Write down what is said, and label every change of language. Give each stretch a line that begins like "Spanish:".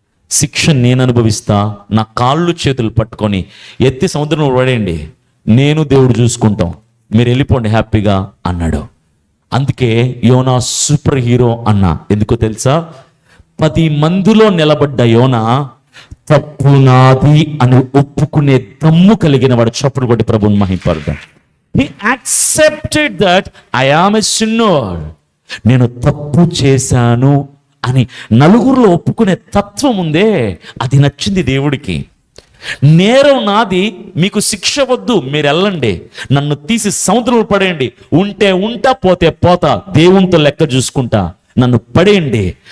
Telugu: శిక్ష నేను అనుభవిస్తా. నా కాళ్ళు చేతులు పట్టుకొని ఎత్తి సముద్రంలో పడేయండి, నేను దేవుడు చూసుకుంటాం, మీరు వెళ్ళిపోండి హ్యాపీగా అన్నాడు. అందుకే యోనా సూపర్ హీరో అన్నా. ఎందుకో తెలుసా? 10 మందిలో నిలబడ్డ యోనా తప్పు నాది అని ఒప్పుకునే దమ్ము కలిగిన వాడు. చప్పుడు కొట్టి ప్రభువుని మహింపరుద్దాం.
English: He accepted that I am a sinner.
Telugu: నేను తప్పు చేశాను అని నలుగురిలో ఒప్పుకునే తత్వం ఉందే, అది నచ్చింది దేవుడికి. నేరం నాది, మీకు శిక్ష వద్దు, మీరు వెళ్ళండి, నన్ను తీసి సముద్రంలో పడేయండి, ఉంటే ఉంటా, పోతే పోతా, దేవునితో లెక్క చూసుకుంటా, నన్ను పడేయండి.